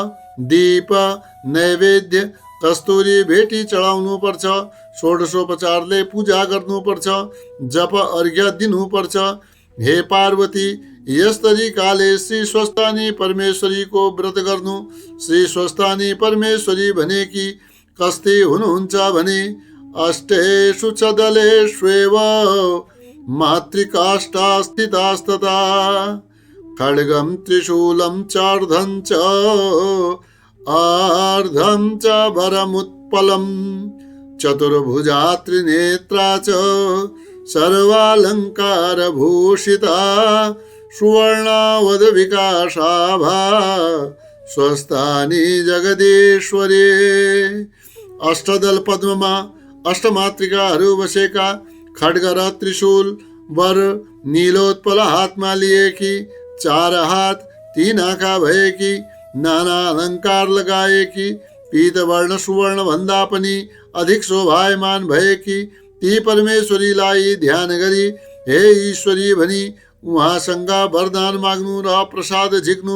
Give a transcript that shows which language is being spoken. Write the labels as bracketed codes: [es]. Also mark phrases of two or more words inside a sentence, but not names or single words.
[ne] धूप दीप नैवेद्य कस्तुरी भेटी चढाउनुपर्छ, षोडशोपचारले पूजा गर्नुपर्छ, जप अर्घ्य दिनुपर्छ। हे पार्वती, यस तरिकाले श्री स्वस्थानी परमेश्वरीको व्रत गर्नु। श्री स्वस्थानी परमेश्वरी भनेकी कस्ती हुनुहुन्छ भने [sa] अष्टेषु च दलेष्वेव मातृकाष्ठा स्थितास्तथा खड्गं त्रिशूलं चार्धं च आर्धं च वरमुत्पलं चतुर्भुजा त्रिनेत्रा च सर्वालङ्कारभूषिता सुवर्णावधविकाशाभा स्वस्थानी जगदीश्वरी। [ne] अष्टदल पद्ममा अष्टमातृकाहरू बसेका, खड्ग र त्रिशूल वर नीलोत्पल हातमा लिएकी, 4 हात 3 आँखा भएकी, नाना अलङ्कार लगाएकी, पीतवर्ण सुवर्ण भन्दा पनि अधिक शोभायमान भएकी ती परमेश्वरीलाई ध्यान गरी हे ईश्वरी भनी उहाँसँग वरदान माग्नु र प्रसाद झिक्नु।